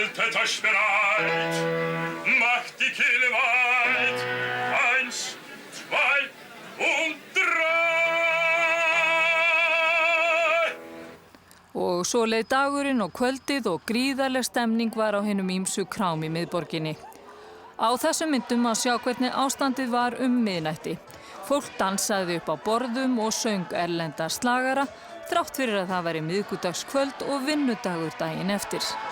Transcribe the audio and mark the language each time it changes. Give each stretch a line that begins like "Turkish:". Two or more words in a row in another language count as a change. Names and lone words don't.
German: mit euch bereit. Macht die Kehle weit. 1, 2 und 3.
Icelandic: Og svo leið dagurinn og kvöldið og gríðarleg stemning var á hinum ýmsu krám í miðborginni. Á þessum myndum að sjá hvernig ástandið var miðnætti. Fólk dansaði upp á borðum og söng erlenda slagara, þrátt fyrir að það væri miðvikudagskvöld og vinnudagur daginn eftir.